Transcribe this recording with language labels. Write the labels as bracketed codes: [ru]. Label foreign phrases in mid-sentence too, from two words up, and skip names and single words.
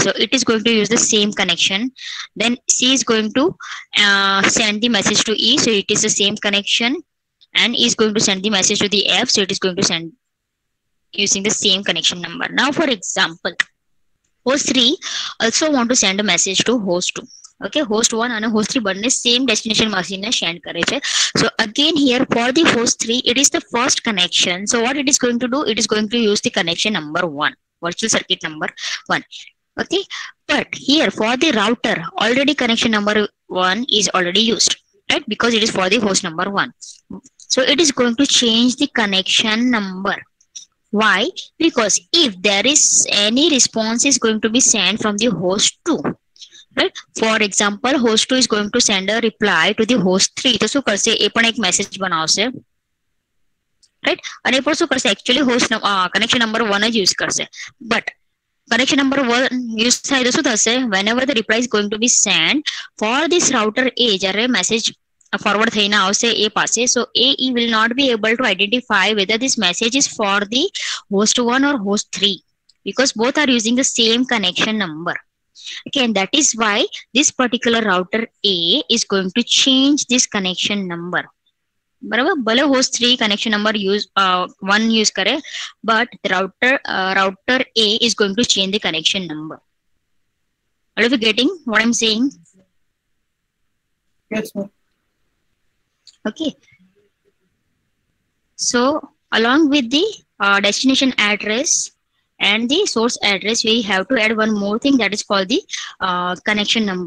[en] So it is going to use the same connection. Then C is going to send the message to E. So it is the same connection, and E is going to send the message to the F. So it is going to send using the same connection number. Now, for example, host 3 also want to send a message to host 2. Okay, host 1 and host 3 બંને same destination machine ને send [gu] કરે છે. [en] So again here for the host 3 it is the first connection. So what it is going to do, it is going to use the connection number 1, virtual circuit number 1. Okay, but here for the router already connection number 1 is already used, right? Because it is for the host number 1. So it is going to change the connection number. Why? Because if there is any response is going to be sent from the host 2, right? For example, host 2 is going to send a reply to the host 3. [gu] તો શું કરશે? એ પણ એક મેસેજ બનાવશે, [en] right? [gu] અને એ પણ શું કરશે? [en] Actually host connection number 1 [gu] જ use કરશે. [en] But connection number 1 use [gu] થાય તો શું થશે? [en] Whenever the reply is going to be sent for this router A, [gu] જ્યારે message forward થઈને આવશે A પાસે, [en] so AE will not be able to identify whether this message is for the host 1 or host 3 because both are using the same connection number. Okay, and that is why this particular router A is going to change this connection number. [gu] બરાબર, ભલે [en] host 3 connection number use 1 use કરે, but the router A is going to change the connection number. Are you getting what I'm saying? Yes, sir. Okay, so along with the destination address and the source address, we have to add one more thing that is called the connection number.